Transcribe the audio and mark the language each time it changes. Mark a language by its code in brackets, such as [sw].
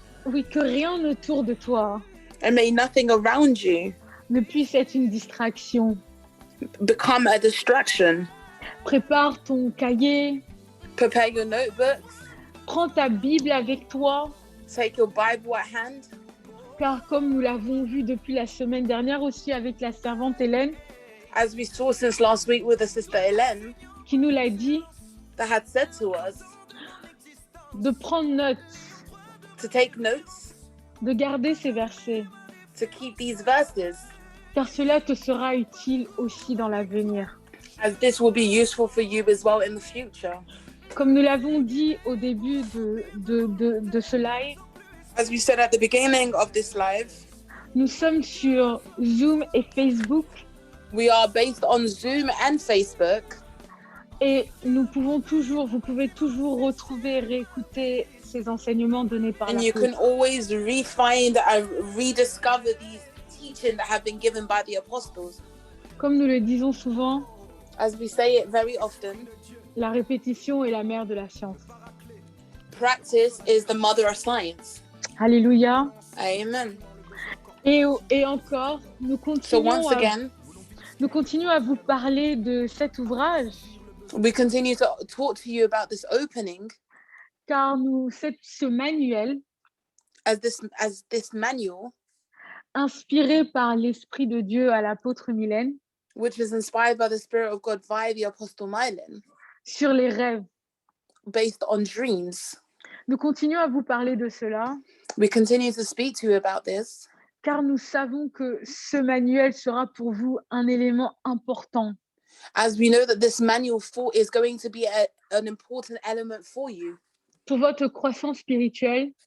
[fr] Oui, que rien autour de toi [en] and may nothing around you [fr] ne puisse être une distraction. [en] become a distraction. [fr] Prépare ton cahier, [en] Prepare your notebooks, [fr] prends ta Bible avec toi, [en] take your Bible at hand, [fr] car comme nous l'avons vu depuis la semaine dernière aussi avec la servante Hélène, [en] as we saw since last week with the sister Hélène, [fr] qui nous l'a dit, [en] that had said to us, [fr] de prendre note, [en] to take notes, [fr] de garder ces versets, [en] to keep these verses, [fr] car cela te sera utile aussi dans l'avenir. [en] as this will be useful for you as well in the future. [fr] Comme nous l'avons dit au début de ce live, [en] As we said at the beginning of this live, [fr] nous sommes sur Zoom et Facebook [en] we are based on Zoom and Facebook, [fr] et vous pouvez toujours retrouver et réécouter ces enseignements donnés par [en] and you [fr] l'apôtre. [en] can always re-find and rediscover these teaching that have been given by the apostles. [fr] Comme nous le disons souvent, [en] As we say it very often, [fr] la répétition est la mère de la science. [en] practice is the mother of science. [fr] Alléluia. [en] Amen. [fr] Et encore, nous [en] So once again, [fr] continuons à vous parler de cet ouvrage, [en] we continue to talk to you about this opening, [fr] car ce manuel, [en] as this manual, [fr] inspiré par l'Esprit de Dieu à l'apôtre Mylène, [en] which is inspired by the Spirit of God via the Apostle Mylon, [fr] sur les rêves. [en] based on dreams. [fr] Nous continuons à vous parler de cela, [en] We continue to speak to you about this [fr] car nous savons que ce manuel sera pour vous un élément important [en] as we know that this manual is going to be an important element for you, [fr] pour votre croissance spirituelle